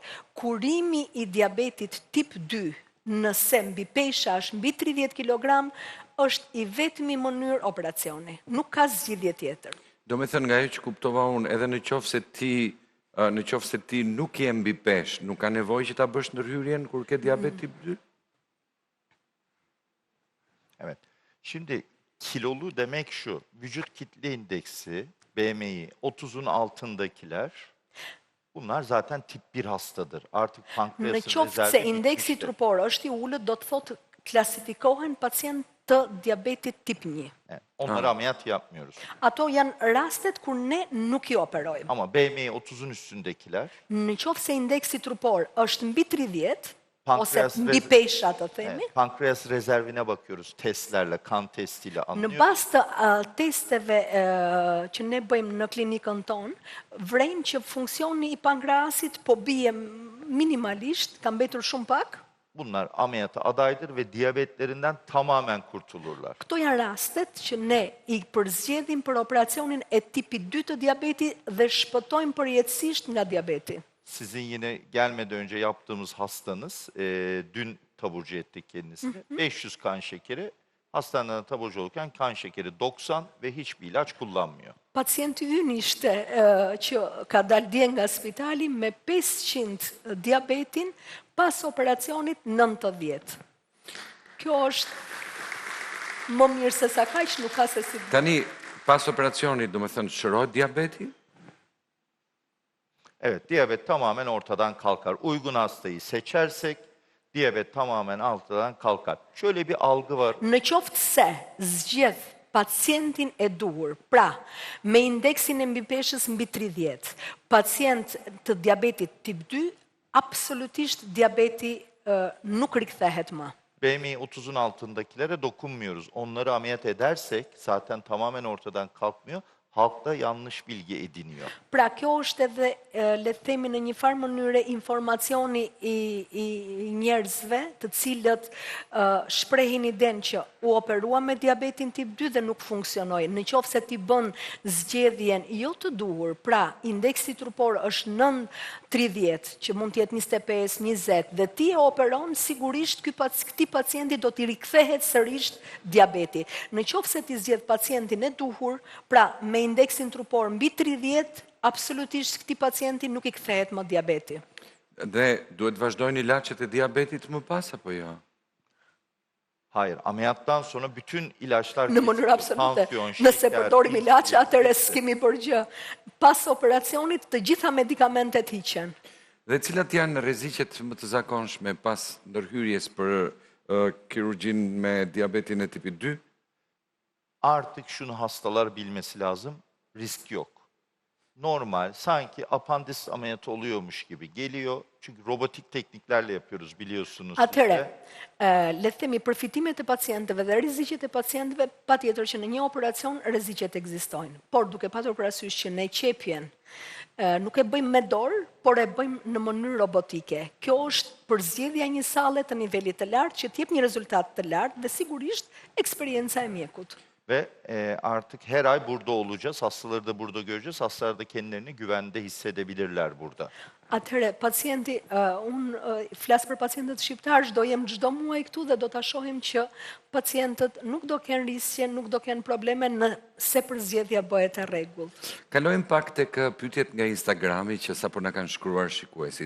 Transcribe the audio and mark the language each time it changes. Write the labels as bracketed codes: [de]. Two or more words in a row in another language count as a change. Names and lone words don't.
[sq] Kurimi i diabetit tip 2 nëse mbi pesha është mbi 30 kg, është i vetmi mënyrë operacioni. Nuk ka zgjidhje tjetër. Do me thënë nga ajo që kuptova unë, edhe në qoftë se ti nuk je mbi peshë, nuk ka nevojë që ta bësh ndërhyrjen kur ke diyabet tip 2? [tr] Evet. Şimdi kilolu demek şu, vücut kitle indeksi, BMI 30'un altındakiler, bunlar zaten tip 1 hastadır. Artık [sq] Në [tr] pankreasın [sq] qoftë se indeksi trupor është i ulët, do të thotë klasifikohen pacient të diabetit tip 1. [tr] Evet, onlara ameliyat yapmıyoruz. [sq] Ato janë rastet kur ne nuk i operojmë. [tr] Ama BMI 30'un üstündekiler, [sq] Në qoftë se indeksi trupor është mbi 30, ose [tr] Pankreas [sq] mbi pesha të themi, [tr] pankreas rezervine bakıyoruz testlerle, kan testiyle [sq] në [tr] anlıyoruz. [sq] bazë të testeve që ne bëjmë në klinikën tonë, vrejmë që funksioni i pankreasit po bie minimalisht, ka mbetur shumë pak. [tr] Bunlar ameliyata adaydır ve diyabetlerinden tamamen kurtulurlar. [sq] Këto janë rastet që ne i përzgjedhim për operacionin e tipi 2 të diabeti dhe shpëtojmë përjetësisht nga diabeti. [tr] Sizin yine gelmeden önce yaptığımız hastanız, dün taburcu ettik kendisini. 500 kan şekeri, hastaneden taburcu olurken kan şekeri 90 ve hiçbir ilaç kullanmıyor. [sq] Pacienti ynë ishte që ka dalë dje nga spitali me 500 diabetin pas operacionit 90. Kjo është më mirë se sa kaq, nuk ka se si. Tani, pas operacionit, do me thënë, shërohet diabeti? [tr] Evet, diyabet tamamen ortadan kalkar. Uygun hastayı seçersek diyabet tamamen ortadan kalkar. Şöyle bir algı var. [sq] Në qoftë se zgjedh pacientin e duhur, pra me indeksin e mbi peshës mbi 30, pacient të diabetit tip 2, absolutisht diabeti nuk rikthehet më. [tr] BMI 30'un altındakilere dokunmuyoruz. Onları ameliyat edersek zaten tamamen ortadan kalkmıyor. halkta yanlış bilgi ediniyor. [sq] Pra kjo është edhe, le të themi në një farë mënyre, informacioni i njerëzve, të cilët shprehin iden që u operua me diabetin tip 2 dhe nuk funksionoi. Në qoftë se ti bën zgjedhjen jo të duhur, pra indeksi trupor është 9-30, që mund të jetë 25-20, dhe ti e operon, sigurisht këtij pacienti do t'i rikthehet sërish diabeti. Në qoftë se ti zgjedh pacientin e duhur, pra me indeksin trupor mbi 30, absolutisht këtij pacienti nuk i kthehet më diabeti. Dhe duhet vazhdojnë ilaçet e diabetit më pas apo jo? [tr] Hayır, ameliyattan sonra bütün ilaçlar [sq] Në mënyrë absolute. Nëse përdorim ilaçe, atëherë s'kemi për gjë. Pas operacionit, të gjitha medikamentet hiqen. Dhe cilat janë rreziqet më të zakonshme pas ndërhyrjes për kirurgjin me diabetin e tipi 2? [tr] Artık şunu hastalar bilmesi lazım, risk yok. Normal, sanki apandis ameliyatı oluyormuş gibi geliyor. Çünkü robotik tekniklerle yapıyoruz biliyorsunuz. [sq] Atëre, le të themi përfitimet e pacientëve dhe rreziqet e pacientëve, patjetër që në një operacion rreziqet ekzistojnë. Por duke patur parasysh që ne qepjen nuk e bëjmë me dorë, por e bëjmë në mënyrë robotike. Kjo është përzgjedhja një salle të nivelit të lartë që të jep një rezultat të lartë dhe sigurisht eksperienca e mjekut. [tr] Ve artık her ay burada olacağız. Hastaları da burada göreceğiz. Hastalar da kendilerini güvende hissedebilirler burada. [sq] Atëre, pacienti, unë flas për pacientët shqiptarë, do jem çdo muaj këtu dhe do ta shohim që pacientët nuk do kenë risje, nuk do kenë probleme nëse përzgjedhja bëhet e rregullt. Kalojmë pak tek pyetjet nga Instagrami që sapo na kanë shkruar shikuesit.